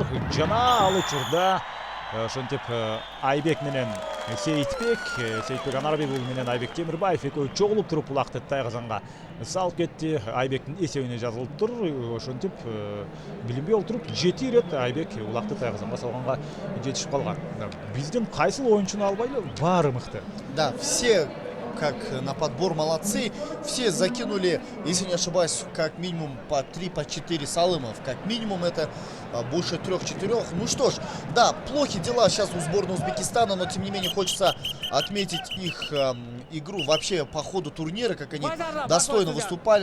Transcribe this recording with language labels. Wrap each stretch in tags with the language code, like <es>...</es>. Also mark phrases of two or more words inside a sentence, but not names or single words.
<ky>Жана ал учурда ошентип Айбек менен Сейитбек Анарбек уулу менен Айбек Темирбаев экөө чогулуп туруп улакты Тайгазанга салып кетти. Айбектин эсебине жазылыптыр. Ошентип билинбей олтуруп 7 ирет Айбек улакты Тайгазанга салганга жетишип калган. Биздин кайсыл оюнчуну албайлы, баары мыкты.</ky> <ru>Да, все как на подбор молодцы. Все закинули, если не ошибаюсь, как минимум по 3-4 салымов. Как минимум это больше 3-4. Ну что ж, да, плохи дела сейчас у сборной Узбекистана, но тем не менее хочется отметить их игру вообще по ходу турнира, как они достойно выступали.</ru>